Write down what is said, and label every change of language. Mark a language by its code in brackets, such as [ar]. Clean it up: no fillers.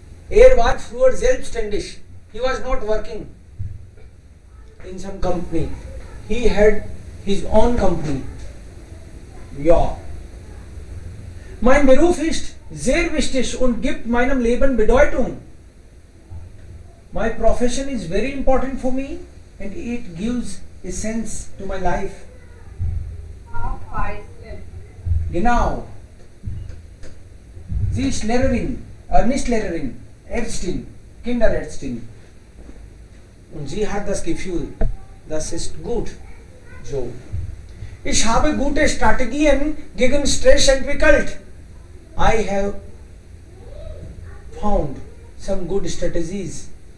[de] Er war früher selbstständig. [en] He was not working in some company. He had his own company. Ja. [de] Mein Beruf ist sehr wichtig und gibt meinem Leben Bedeutung. [en] My profession is very important for me and it gives a sense to my life. [de] Genau. Sie ist Lehrerin, nicht Lehrerin, Ärztin, Kinderärztin. Und sie hat das Gefühl, das ist gut. So. Ich habe gute Strategien gegen Stress entwickelt. [en] I have found some good strategies.